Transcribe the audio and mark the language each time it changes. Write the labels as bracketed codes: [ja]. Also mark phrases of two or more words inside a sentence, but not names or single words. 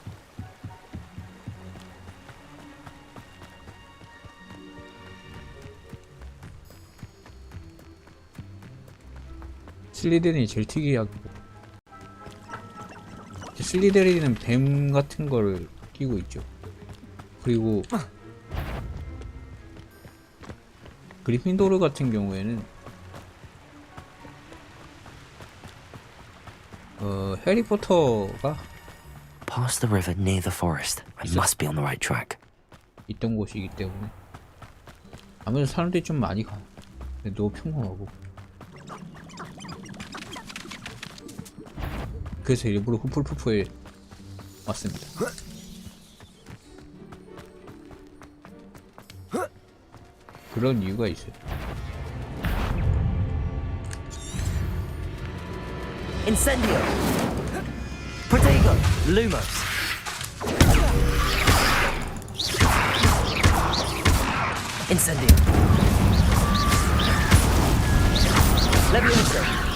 [ko] 슬리데린이 제일 특이하고, 슬리데린은 뱀 같은 거를 끼고 있죠. 그리고 그리핀도르 같은 경우에는 해리포터가 [en] Past the river near the forest. I must be on the right track. [ko] 있던 곳이기 때문에 아무래도 사람들이 좀 많이 가. 근데 너무 평범하고. 그래서 일부러 후플푸프에 왔습니다. 그런 이유가 있어요. Incendio. Protego. Lumos. Incendio. Levioso.